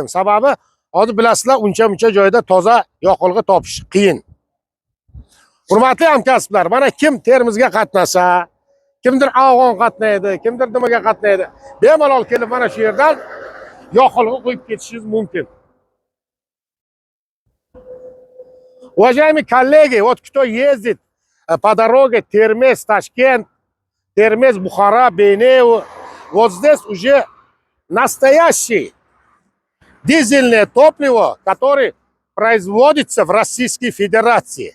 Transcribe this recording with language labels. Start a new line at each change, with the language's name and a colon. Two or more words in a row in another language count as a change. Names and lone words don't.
Uzbek: Sababi hozir bilasizlar, uncha joyda toza yoqilg'i topish qiyin. Hurmatli hamkasblar, mana kim Termizga qatnasa, kimdir Afg'on qatnaydi, kimdir nimaga qatnaydi, bemalol kelib mana shu yerdan yoqilg'i qo'yib ketishingiz mumkin.
Russian: Уважаемые коллеги, вот кто ездит по дороге Термез-Ташкент, Термез-Бухара, Бейнеу, вот здесь уже настоящее дизельное топливо, которое производится в Российской Федерации.